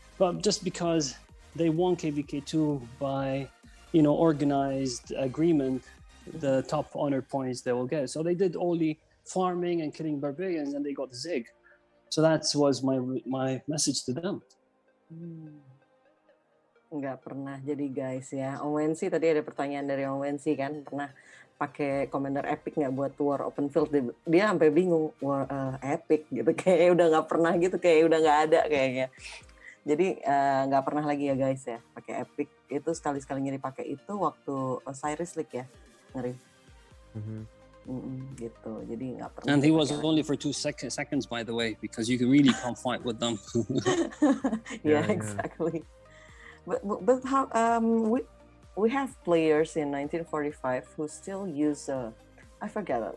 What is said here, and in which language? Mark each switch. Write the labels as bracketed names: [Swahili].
[English] But just because they won KVK2 by, organized agreement, the top honor points they will get. So they did only farming and killing barbarians, and they got Zig. So that was my message to them. [Indonesian] Nggak pernah jadi guys ya. Om Wensi tadi ada pertanyaan dari Om Wensi kan, pernah pakai Commander Epic nggak buat War Open Field? Dia sampai bingung, War Epic gitu, kayak udah nggak pernah gitu, kayak udah nggak ada kayaknya. Jadi nggak pernah lagi ya guys ya pakai Epic. Itu sekali-sekalinya dipakai itu waktu Osiris League ya, Ngeri. Gitu, jadi nggak pernah. [English] And he was [Indonesian] dipakai. [English] only for 2 seconds, by the way, because you really can't fight with them. Yeah, Yeah. exactly. But how we have players in 1945 who still use I forget.